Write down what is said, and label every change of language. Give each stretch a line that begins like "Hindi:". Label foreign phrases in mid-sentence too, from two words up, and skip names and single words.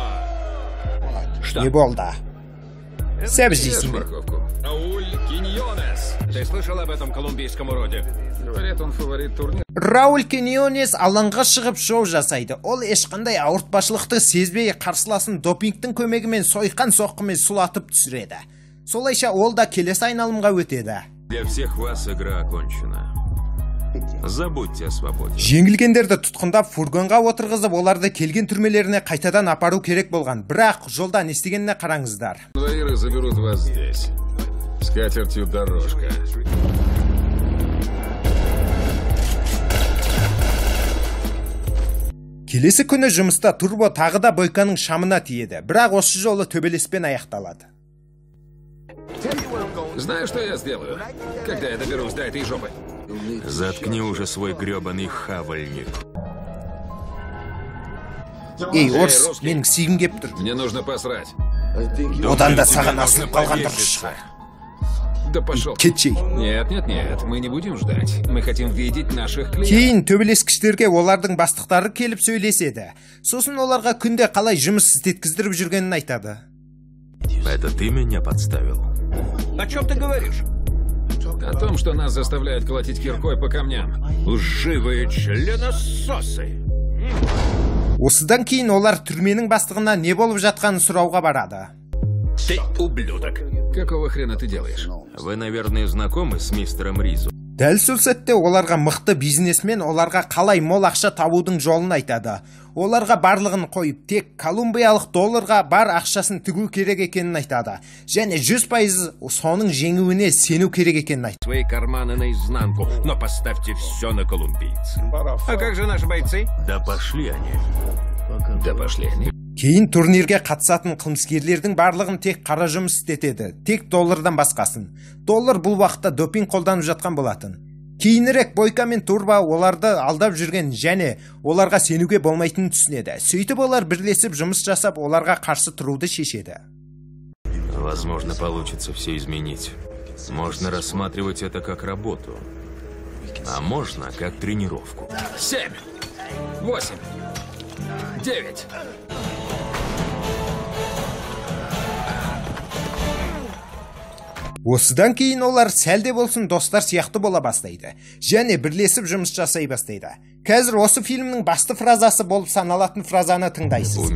Kazakh: Не болды. Сәбіз
Russian: Ешь
Kazakh: дейсің бе?
Russian: морковку. Рауль Киньонес. Ты слышал об этом колумбийском уроде? Говорят, он фаворит турнира.
Kazakh: Рауль Киньонес алаңға шығып шоу жасайды. Ол ешқандай ауыртпашылықты сезбей қарсыласын допингтің көмегімен сойқан соққымен сұлатып түсіреді. Солайша ол да келесі айналымға өтеді.
Russian: Для всех вас игра окончена. Забудьте о свободе.
Kazakh: Жеңілгендерді тұтқындап фургонға отырғызып, оларды келген түрмелеріне қайтадан апару керек болған. Бірақ жолда не істегеніне қараңыздар.
Russian: Конвоиры заберут вас здесь. С катертью дорожка.
Kazakh: Келесі күні жұмыста Турбо тағы да Бойканың шамына тиеді. Бірақ осы жолы төбелеспен аяқталады.
Russian: Знаешь, что я сделаю, когда я доберусь до этой жопы? Заткни уже свой грёбаный хавальник.
Kazakh: Ей, орыс, менің сүйгім кеп тұр.
Russian: Мне нужно посрать.
Kazakh: Одан да саған асылып қалған дұрыс шығар.
Russian: Да пошел.
Kazakh: Кетшей.
Russian: Нет, мы не будем ждать. Мы хотим видеть наших клиентов.
Kazakh: Кейін төбелескіштерге олардың бастықтары келіп сөйлеседі. Сосын оларға күнде қалай жұмыс істеткіздіріп жүргенін айтады.
Russian: Это ты меня подставил? О чем ты говоришь? О том, что нас заставляют колотить киркой по камням. Лживые членососы.
Kazakh: Осыдан кейін олар түрменің бастығына не болып жатқанын сұрауға барады.
Russian: Ты ублюдок. Какого хрена ты делаешь? Вы, наверное, знакомы с мистером Ризу.
Kazakh: Дәл сол сәтте оларға мықты бизнесмен оларға қалай мол ақша табудың жолын айтады. Оларға барлығын қойып, тек колумбиялық долларға бар ақшасын тігу керек екенін айтады. Және 100% соның жеңуіне сену керек екенін айтады.
Russian: Свои карманы наизнанку, но поставьте все на колумбийцев. А как же наши бойцы? Да пошли они. Да пошли они.
Kazakh: Кейін турнирге қатысатын қылмыскерлердің барлығын тек қара жұмыс істетеді, тек доллардан басқасын. Доллар бұл уақытта допинг қолданып жатқан болатын. Кейінірек Бойка мен Турбо оларды алдап жүрген және оларға сенуге болмайтынын түсінеді. Сөйтіп олар бірлесіп жұмыс жасап, оларға қарсы тұруды шешеді.
Russian: Возможно, получится все изменить. Можно рассматривать это как работу, а можно как тренировку. 7, 8, 9.
Kazakh: Осыдан кейін олар сәлде болсын достар сияқты бола бастайды. Және бірлесіп жұмыс жасай бастайды. Қазір осы фильмнің басты фразасы болып саналатын фразаны тыңдайсыз.